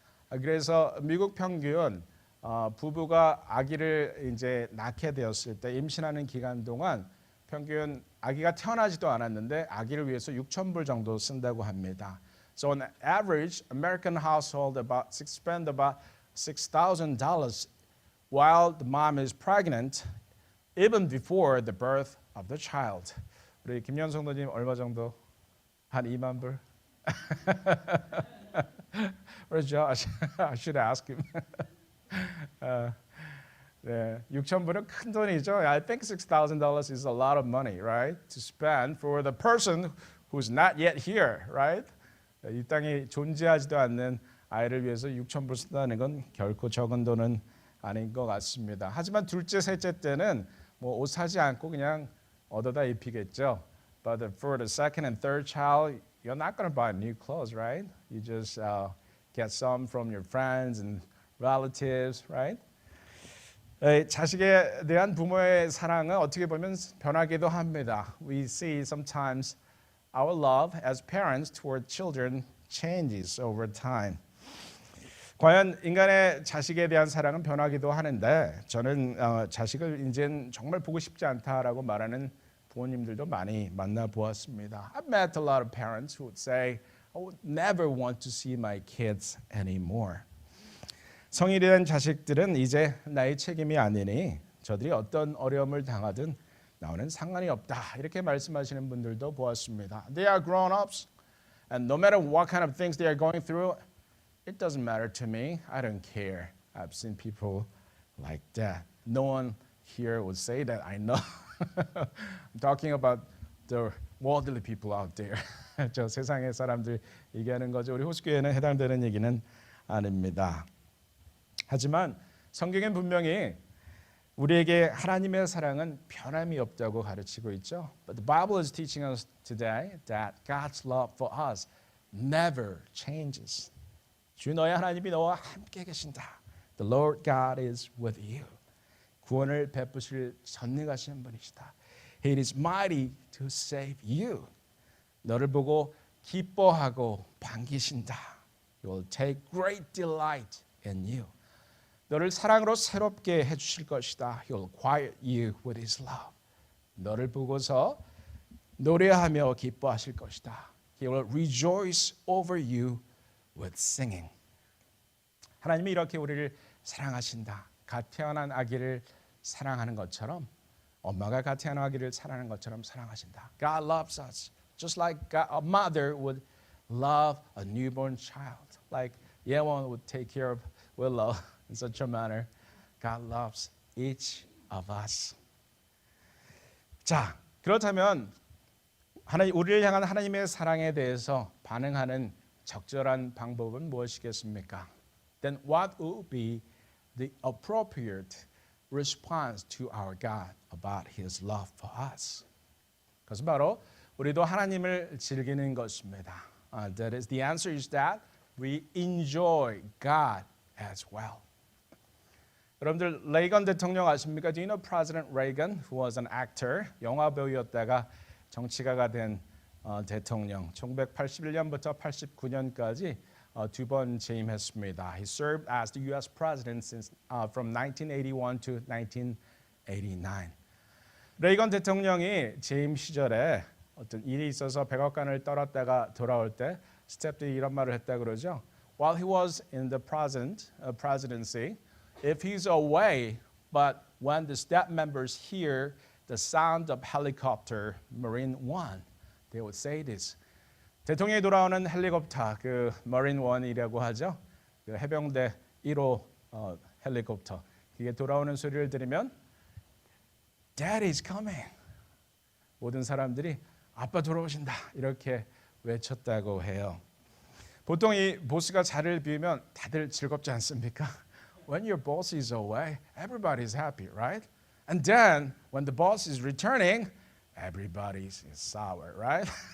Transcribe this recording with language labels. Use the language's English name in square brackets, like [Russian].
[Korean] 그래서 미국 평균 부부가 아기를 이제 낳게 되었을 때 임신하는 기간 동안 평균 아기가 태어나지도 않았는데 아기를 위해서 6,000불 정도 쓴다고 합니다. [English] So on average, American household spend about $6,000 while the mom is pregnant, even before the birth of the child. [Korean] 우리 김현성도님 얼마 정도? 한 2만 불? [English] Where's Josh? I should ask him. [Korean] 네, 6,000불은 큰 돈이죠. [English] I think $6,000 is a lot of money, right? To spend for the person who's not yet here, right? [Korean] 이 땅에 존재하지도 않는 아이를 위해서 6,000불 쓴다는 건 결코 적은 돈은 아닌 것 같습니다. 하지만 둘째, 셋째 때는 뭐 옷 사지 않고 그냥 얻어다 입히겠죠. [English] But for the second and third child, you're not going to buy new clothes, right? You just get some from your friends and relatives, right? [Korean] 자식에 대한 부모의 사랑은 어떻게 보면 변하기도 합니다. [English] We see sometimes our love as parents toward children changes over time. [Korean] 과연 인간의 자식에 대한 사랑은 변하기도 하는데 저는 자식을 이젠 정말 보고 싶지 않다라고 말하는 부모님들도 많이 만나보았습니다. [English] I've met a lot of parents who would say, I would never want to see my kids anymore. [Korean] 성인이 된 자식들은 이제 나의 책임이 아니니 저들이 어떤 어려움을 당하든 나와는 상관이 없다. 이렇게 말씀하시는 분들도 보았습니다. [English] They are grown-ups and no matter what kind of things they are going through, it doesn't matter to me. I don't care. I've seen people like that. No one here would say that. I know. I'm talking about the worldly people out there. [Korean] 저 세상의 사람들 얘기하는 거죠. 우리 호수교회는 해당되는 얘기는 아닙니다. 하지만 성경엔 분명히 우리에게 하나님의 사랑은 변함이 없다고 가르치고 있죠. [English] But the Bible is teaching us today that God's love for us never changes. [Korean] 주 너의 하나님이 너와 함께 계신다. [English] The Lord God is with you. [Korean] 구원을 베푸실 전능하신 분이시다. [English] He is mighty to save you. [Korean] 너를 보고 기뻐하고 반기신다. [English] He will take great delight in you. [Korean] 너를 사랑으로 새롭게 해주실 것이다. [English] He will quiet you with His love. [Korean] 너를 보고서 노래하며 기뻐하실 것이다. [English] He will rejoice over you with singing. [Korean] 하나님이 이렇게 우리를 사랑하신다. 갓 태어난 아기를 사랑하는 것처럼 엄마가 갓 태어난 아기를 사랑하는 것처럼 사랑하신다. [English] God loves us just like a mother would love a newborn child. Like 예원 would take care of Willow in such a manner. God loves each of us. [Korean] 자, 그렇다면 우리를 향한 하나님의 사랑에 대해서 반응하는 적절한 방법은 무엇이겠습니까? [English] Then what would be the appropriate response to our God about His love for us? [Korean] 그것은 바로 우리도 하나님을 즐기는 것입니다. [English] That is, the answer is that we enjoy God as well. [Korean] 여러분들 레이건 대통령 아십니까? [English] Do you know President Reagan, who was an actor, [Korean] 영화 배우였다가 정치가가 된 대통령. 1981년부터 89년까지 두 번 재임했습니다. [English] He served as the U.S. president since from 1981 to 1989. [Korean] 레이건 대통령이 재임 시절에 어떤 일이 있어서 백악관을 떠났다가 돌아올 때 스태프들이 이런 말을 했다 그러죠. [English] While he was in the presidency, if he's away, but when the staff members hear the sound of helicopter, Marine One, they would say this. [Korean] 대통령이 돌아오는 헬리콥터, 그 Marine One이라고 하죠. 그 해병대 1호 헬리콥터. 그게 돌아오는 소리를 들으면 [English] Dad is coming. [Korean] 모든 사람들이 아빠 돌아오신다 이렇게 외쳤다고 해요. 보통 이 보스가 자리를 비우면 다들 즐겁지 않습니까? [English] When your boss is away, everybody is happy, right? And then when the boss is returning, everybody is sour, right?